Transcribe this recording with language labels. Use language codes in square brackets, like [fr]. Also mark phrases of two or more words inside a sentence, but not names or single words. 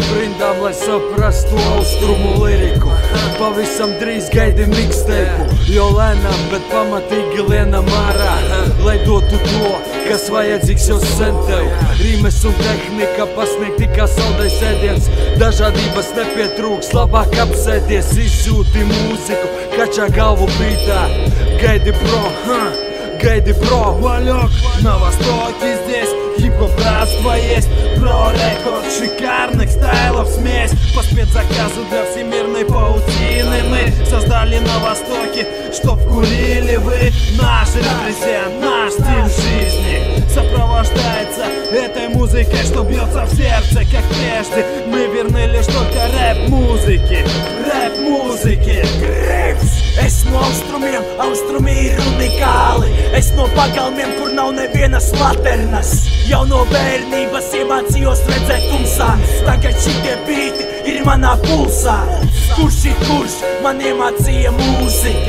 [lv] rindām, lai saprastu austrumu liriku. Pavisam drīz gaidi mixteipu, jo lēnām, bet pamatīgi lienam ārā, lai dotu to, kas vajadzīgs jau sen tev. Rīmes un tehnika pasniegt tikā saldais ēdiens, dažādības nepietrūks, labāk apsēdies, izjūti mūziku, kačā galvu bītā. [ru] Гайди бро, Валек, на востоке здесь хип-хоп братство есть. Про рекорд шикарных стайлов смесь. По спецзаказу для всемирной паутины мы создали на востоке, чтоб курили вы. Наш репрезент, наш стиль жизни сопровождается этой музыкой, что бьется в сердце, как прежде. Мы верны лишь только рэп-музыке. [lv] Es no austrumiem, austrumi ir unikāli. Es no pagalmiem, kur nav nevienas laternas. Jau no bērnības iemācījos redzēt tumsā. Tagad šitie bīti ir manā pulsā. Kurš man iemācīja mūzika.